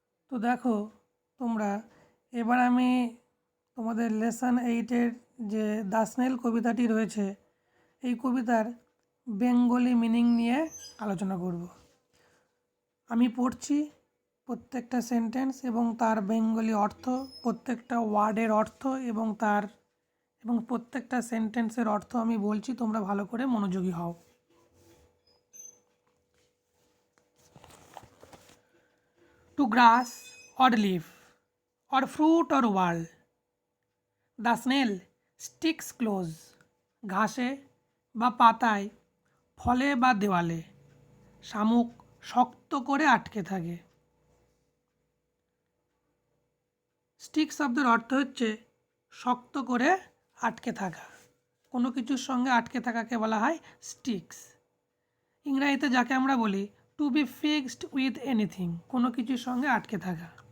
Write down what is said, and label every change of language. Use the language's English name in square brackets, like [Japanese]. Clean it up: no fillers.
[Bangla] তো দেখো তোমরা, এবার আমি তোমাদের লেসন 8-এর যে দ্য স্নেল কবিতাটি রয়েছে, এই কবিতার বেঙ্গলি মিনিং নিয়ে আলোচনা করব। আমি পড়ছি প্রত্যেকটা সেন্টেন্স এবং তার বেঙ্গলি অর্থ, প্রত্যেকটা ওয়ার্ডের অর্থ এবং প্রত্যেকটা সেন্টেন্সের অর্থ আমি বলছি, তোমরা ভালো করে মনোযোগী হও। [English] To grass or leaf or fruit or wall, the snail sticks close. [Bangla] ঘাসে বা পাতায়, ফলে বা দেওয়ালে শামুক শক্ত করে আটকে থাকে। স্টিক শব্দের অর্থ হচ্ছে শক্ত করে আটকে থাকা। কোনো কিছুর সঙ্গে আটকে থাকাকে বলা হয় স্টিক্স। ইংরেজিতে যাকে আমরা বলি [English] to be fixed with anything, [Bangla] কোনো কিছুর সঙ্গে আটকে থাকা।